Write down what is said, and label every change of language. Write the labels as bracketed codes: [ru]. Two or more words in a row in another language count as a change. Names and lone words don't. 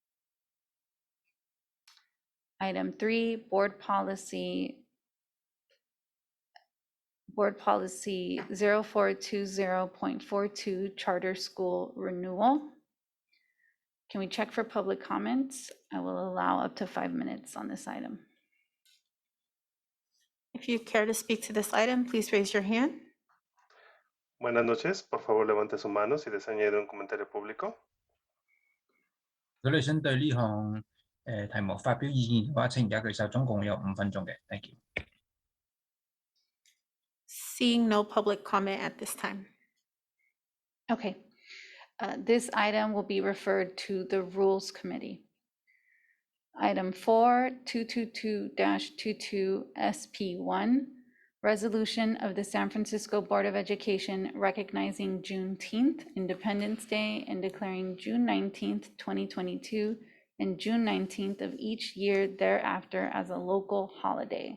[en] Item 3, Board Policy 0420.42, Charter School Renewal. Can we check for public comments? I will allow up to 5 minutes on this item. If you care to speak to this item, please raise your hand. [es] Buenas noches. Por favor, levante su mano si desea añadir un comentario público. [yue] 如果你想對呢項題目發表意見嘅話，請而家舉手，總共有5分鐘嘅。 [en] Thank you。 Seeing no public comment at this time. Okay. This item will be referred to the Rules Committee. Item 4, 222-22 SP1, Resolution of the San Francisco Board of Education recognizing Juneteenth, Independence Day, and declaring June 19th, 2022, and June 19th of each year thereafter as a local holiday.